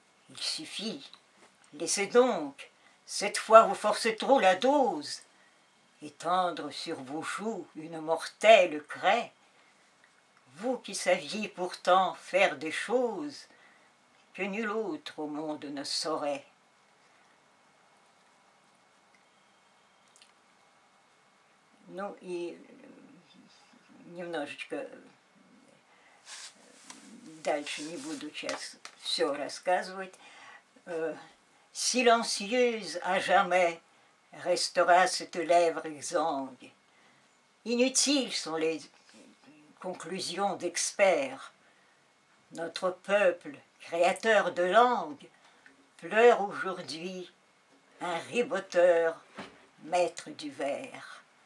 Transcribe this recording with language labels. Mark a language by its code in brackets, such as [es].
[fr] Il suffit, laissez donc, cette fois vous forcez trop la dose, étendre sur vos joues une mortelle craie, vous qui saviez pourtant faire des choses que nul autre au monde ne saurait. [ru] Ну и немножечко дальше не буду сейчас все рассказывать. [fr] Silencieuse à jamais restera cette lèvre exsangue. Inutiles sont les conclusions d'experts. Notre peuple, créateur de langue, pleure aujourd'hui un riboteur, maître du vers.